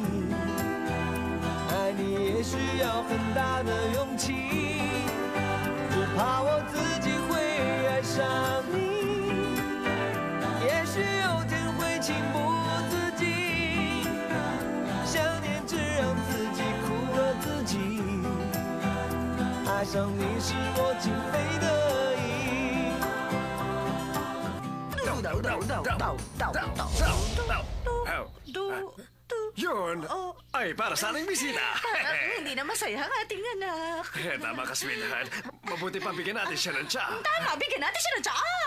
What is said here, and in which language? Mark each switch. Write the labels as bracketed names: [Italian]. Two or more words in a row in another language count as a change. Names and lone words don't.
[Chinese] 爱你也需要很大的勇气，只怕我自己会爱上你，也许有天会情不自禁，想念只让自己苦了自己。爱上你是我情非得已。 [Filipino] Yun ay para sa ating bisita. Hindi na masaya ang ating anak. Tama ka, sweetheart. Mabuti pa bigyan natin siya ng tsa. Tama, bigyan natin siya ng tsaa.